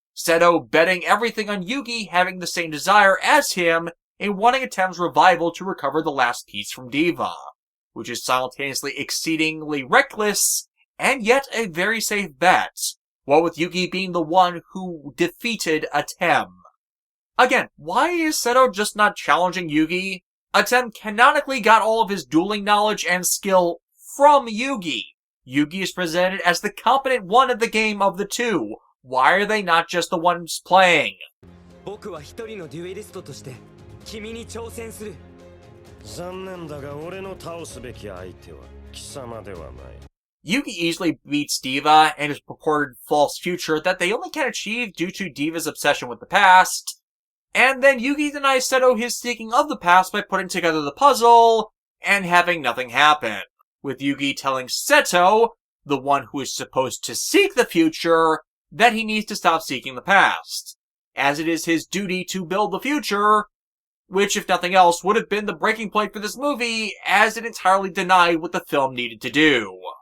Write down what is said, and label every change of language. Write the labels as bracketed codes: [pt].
[en] Seto betting everything on Yugi having the same desire as him and wanting Atem's revival to recover the last piece from Diva, which is simultaneously exceedingly reckless and yet a very safe bet, what with Yugi being the one who defeated Atem. Again, why is Seto just not challenging Yugi? Atem canonically got all of his dueling knowledge and skill from Yugi. Yugi is presented as the competent one of the game of the two. Why are they not just the ones playing? [ja] 僕は一人のデュエリストとして君に挑戦する。残念だが俺の倒すべき相手は貴様ではない。 [en] Yugi easily beats Diva and his purported false future that they only can achieve due to Diva's obsession with the past. And then Yugi denies Seto his seeking of the past by putting together the puzzle and having nothing happen, with Yugi telling Seto, the one who is supposed to seek the future, that he needs to stop seeking the past, as it is his duty to build the future, which, if nothing else, would have been the breaking point for this movie, as it entirely denied what the film needed to do.